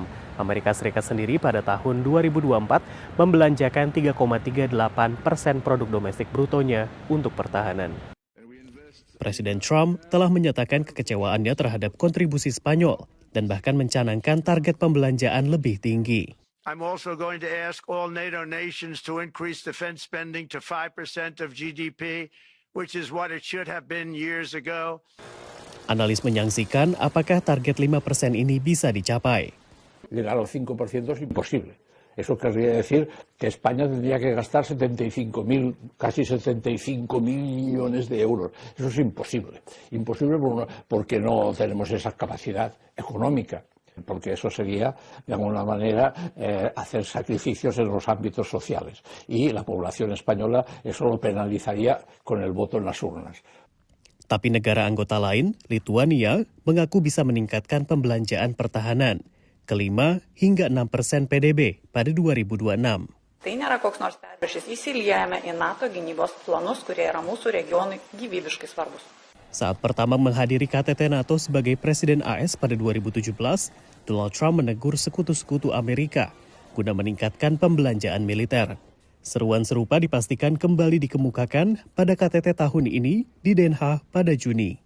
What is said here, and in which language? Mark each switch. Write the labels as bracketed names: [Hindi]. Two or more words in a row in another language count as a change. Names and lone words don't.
[Indonesian] Amerika Serikat sendiri pada tahun 2024 membelanjakan 3,38% produk domestik brutonya untuk pertahanan. Presiden Trump telah menyatakan kekecewaannya terhadap kontribusi Spanyol dan bahkan mencanangkan target pembelanjaan lebih tinggi. [English] I'm also going to ask all NATO nations to increase defense spending to 5% of GDP, which is what it should have been years ago. [Indonesian] Analis menyaksikan apakah target 5% ini bisa dicapai. [Spanish] Llegar al 5% es imposible. Eso querría decir que España tendría que gastar casi 75.000 millones de euros. Eso es imposible. Imposible porque no tenemos esa capacidad económica. Porque eso sería, de alguna manera, hacer sacrificios en los ámbitos sociales. Y la población española eso lo penalizaría con el voto en las urnas. [Indonesian] Tapi negara anggota lain, Lituania, mengaku bisa meningkatkan pembelanjaan pertahanan ke 5 hingga 6% PDB pada 2026. [Lithuanian] Tai nėra koks nors perviršis. Įsiliejame į NATO gynybos planus, kurie yra mūsų regionui gyvybiškai svarbus. [Indonesian] Saat pertama menghadiri KTT NATO sebagai Presiden AS pada 2017, Donald Trump menegur sekutu-sekutu Amerika guna meningkatkan pembelanjaan militer. Seruan serupa dipastikan kembali dikemukakan pada KTT tahun ini di Den Haag pada Juni.